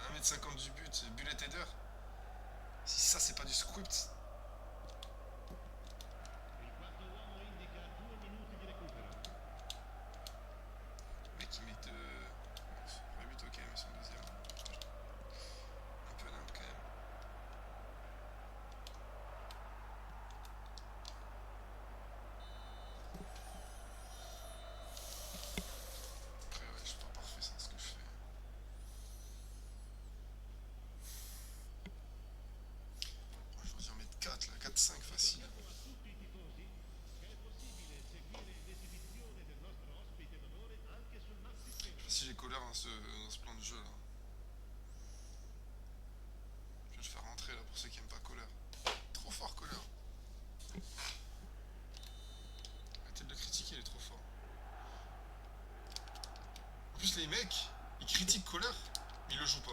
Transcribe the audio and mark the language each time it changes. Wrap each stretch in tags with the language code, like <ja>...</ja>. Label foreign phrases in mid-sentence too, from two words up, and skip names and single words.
<fr>50 du but,</fr> <en>bullet header.</en> <fr>Si ça, c'est pas du script.</fr> <it>Il quarto uomo indica 2 minuti di recupero.</it> <fr>Le mec, il met de. Premier but, ok, mais son deuxième. Un peu nimble quand même. Après, ouais, je suis pas parfait, c'est ce que je fais. Je vais en mettre 4 là, 4-5 facile.</fr> <it>Ricordiamo a tutti i tifosi che è possibile seguire l'esibizione del nostro ospite d'onore anche sul maxi</it> <fr>Je sais</fr> <it>schermo.</it> <fr>pas si j'ai colère dans ce plan de jeu là. Je vais le faire rentrer là pour ceux qui aiment pas colère. Trop fort colère. Arrêtez de le critiquer, il est trop fort. En plus les mecs, ils critiquent colère, mais ils le jouent pas.</fr>